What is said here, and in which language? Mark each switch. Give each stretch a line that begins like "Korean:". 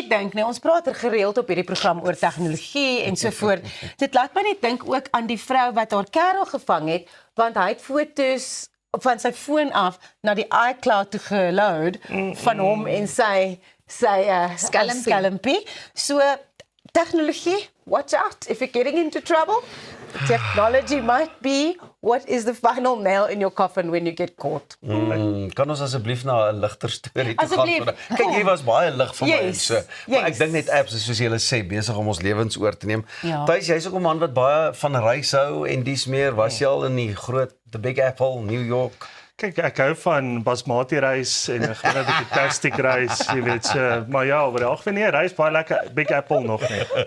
Afrikaans: net dink, nee, ons praat gereeld op hierdie program oor tegnologie en so voort. Dit laat my net dink ook aan die vrou wat haar kerel gevang het, want hy het foto's van sy foon af na die iCloud toe geload van hom en sy scallumpie.
English: So technology, watch out if you're getting into trouble. Technology might be what is the final nail in your coffin when you get caught.
Afrikaans: Kan ons asseblief na 'n ligter storie toe Asseblief. gaan? Kyk, hier was baie lig vir my en
English: Yes,
Afrikaans: so. Maar ek
English: yes.
Afrikaans: dink net apps is soos julle sê besig om ons lewens oor te neem. Ja. Thys, jy's ook 'n man wat baie van reis hou en dis meer. Was jy al in die groot The Big Apple, New York? Kyk, ek hou van basmati rys en 'n gewone bietjie plastic rys, jy weet, so, maar ja, oor die algemeen nee, rys baie lekker, Big Apple nog nie.